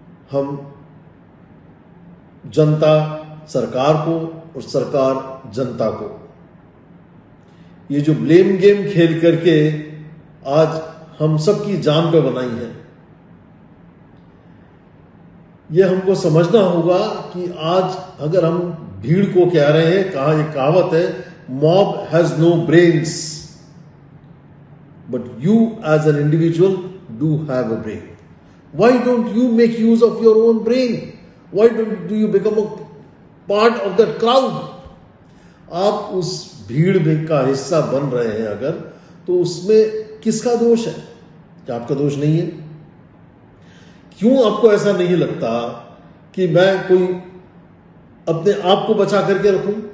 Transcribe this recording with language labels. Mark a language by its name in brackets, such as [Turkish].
[Hindi] हम जनता सरकार को और सरकार जनता को ये जो ब्लेम गेम खेल करके आज हम सबकी जान पे बनाई है, ये हमको समझना होगा कि आज अगर हम भीड़ को कह रहे हैं, कहा ये कहावत है, [English] Mob has no brains but you as an individual do have a brain. Why don't you make use of your own brain? Why do you become a part of that crowd? [Hindi] आप उस भीड़ में का हिस्सा बन रहे हैं अगर, तो उसमें किसका दोष है? क्या आपका दोष नहीं है? क्यों आपको ऐसा नहीं लगता कि मैं कोई अपने आप को बचा करके रखूं?